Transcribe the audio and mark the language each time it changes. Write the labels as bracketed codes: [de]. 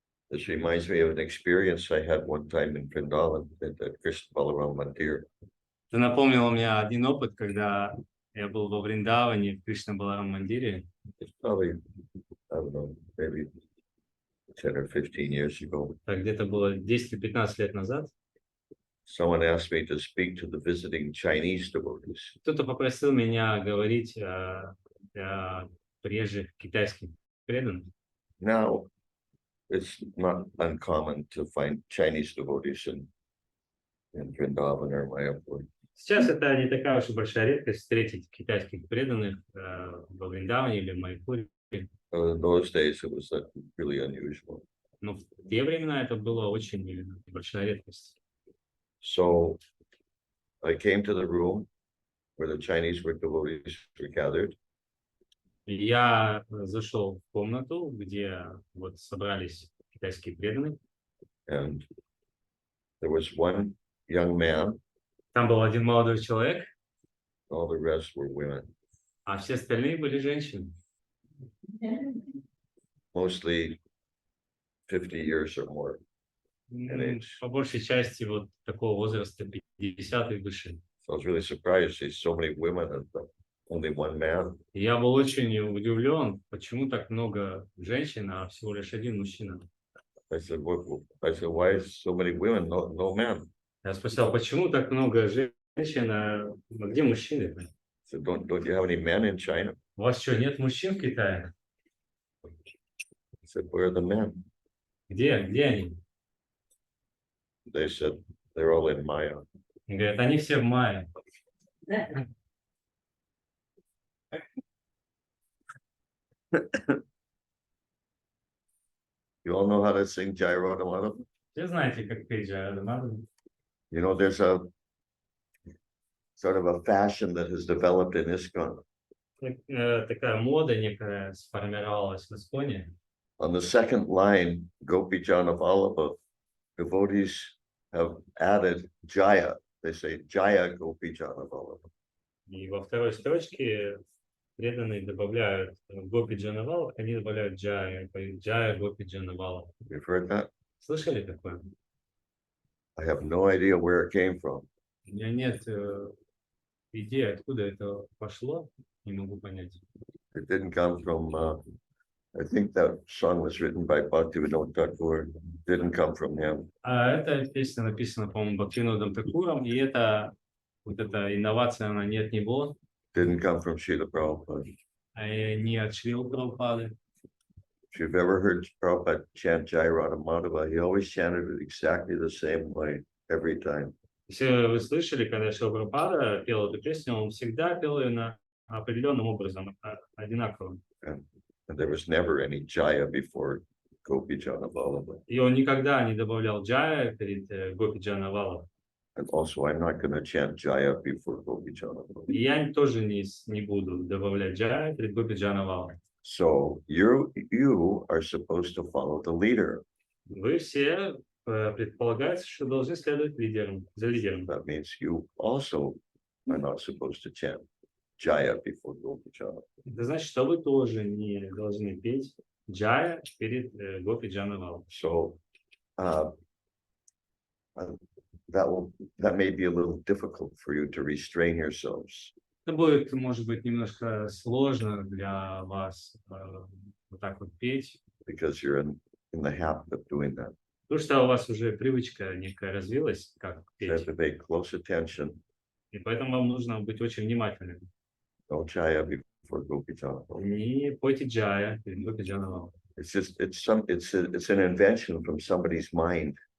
[en] This reminds me of an experience I had one time in Vrindavan at the Krishna Balaram Mandir. [ru] Это напомнило мне один опыт, когда я был во Вриндаване, в Кришна-Баларам-мандире. [en] It's probably, I don't know, maybe 10 or 15 years ago. [ru] Так где-то было 10-15 лет назад. [en] Someone asked me to speak to the visiting Chinese devotees. [ru] Кто-то попросил меня говорить о приезжих китайских преданных. [en] Now, it's not uncommon to find Chinese devotees in Vrindavan or Mayapur. [ru] Сейчас это не такая уж и большая редкость встретить китайских преданных во Вриндаване или в Майпуре. [en] In those days, it was really unusual. [ru] Но в те времена это было очень большая редкость. [en] So I came to the room where the Chinese devotees were gathered. [ru] Я зашел в комнату, где вот собрались китайские преданные. [en] And there was one young man. [ru] Там был один молодой человек. [en] All the rest were women. [ru] А все остальные были женщины. [en] Mostly 50 years or more. [ru] По большей части вот такого возраста 50 и выше. [en] So I was really surprised to see so many women and only one man. [ru] Я был очень удивлен, почему так много женщин, а всего лишь один мужчина. [en] I said, why is so many women, no men? [ru] Я спросил, почему так много женщин, а где мужчины? [en] I said, don't you have any men in China? [ru] У вас что, нет мужчин в Китае? [en] I said, where are the men? [ru] Где они? [en] They said, they're all in Maya. [ru] Говорят, они все в мае. [en] You all know how to sing Jai Rodhamada? [ru] Все знаете, как петь Джая Радамаду? [en] You know, there's a sort of a fashion that has developed in ISKCON. [ru] Такая мода некая сформировалась в Исконе. [en] On the second line, Gopi Jana Vallabha, devotees have added Jaya. They say Jaya Gopi Jana Vallabha. [ru] И во второй строчке преданные добавляют Гопи Джанавал, они добавляют Джая, Джая Гопи Джанавала. [en] You've heard that? [ru] Слышали такое? [en] I have no idea where it came from. [ru] У меня нет идеи, откуда это пошло, не могу понять. [en] It didn't come from, I think that song was written by Bhaktivinoda Thakur. Didn't come from him. [ru] А эта песня написана, по-моему, Бхактивинодом Такуром, и это вот эта инновация, она не от него. [en] Didn't come from Srila Prabhupada. [ru] Не от Шрилы Прабхупады. [en] If you've ever heard Prabhupada chant Jai Radhamadava, he always chanted it exactly the same way every time. [ru] Если вы слышали, когда Шрила Прабхупада пел эту песню, он всегда пел ее определенным образом, одинаково. [en] And there was never any Jaya before Gopi Jana Vallabha. [ru] И он никогда не добавлял Джая перед Гопи Джанавала. [en] And also, I'm not going to chant Jaya before Gopi Jana Vallabha. [ru] И я тоже не буду добавлять Джая перед Гопи Джанавала. [en] So you are supposed to follow the leader. [ru] Вы все предполагается, что должны следовать за лидером. [en] That means you also are not supposed to chant Jaya before Gopi Jana. [ru] Это значит, что вы тоже не должны петь Джая перед Гопи Джанавалом. [en] So that may be a little difficult for you to restrain yourselves. [ru] Это будет, может быть, немножко сложно для вас вот так вот петь. [en] Because you're in the habit of doing that. [ru] Потому что у вас уже привычка некая развилась, как [en] You have [ru] петь. [en] to pay close attention. [ru] И поэтому вам нужно быть очень внимательным. [en] No Jaya before Gopi Jana. [ru] Не пойте Джая перед Гопи Джанавалом. [en] It's an invention from somebody's mind.